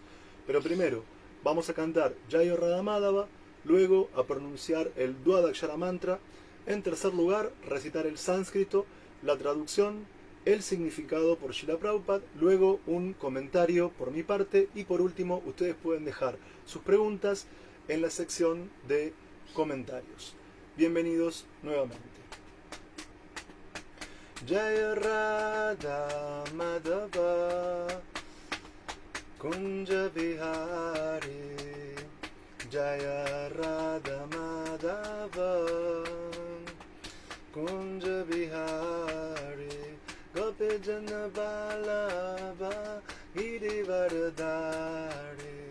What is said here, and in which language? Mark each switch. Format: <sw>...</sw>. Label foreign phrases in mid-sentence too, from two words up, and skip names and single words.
<es>Pero primero vamos a cantar Jaya Radha Madhava, luego a pronunciar el Dwadakshara Mantra, en tercer lugar recitar el sánscrito, la traducción, el significado por Srila Prabhupada, luego un comentario por mi parte y por último ustedes pueden dejar sus preguntas en la sección de comentarios. Bienvenidos nuevamente.</es> <sa>Jaya Radha Madhava Kunja Vihari Jaya Radha Madhava Kunja Vihari Gopi Jana Vallabha Girivardhari</sa>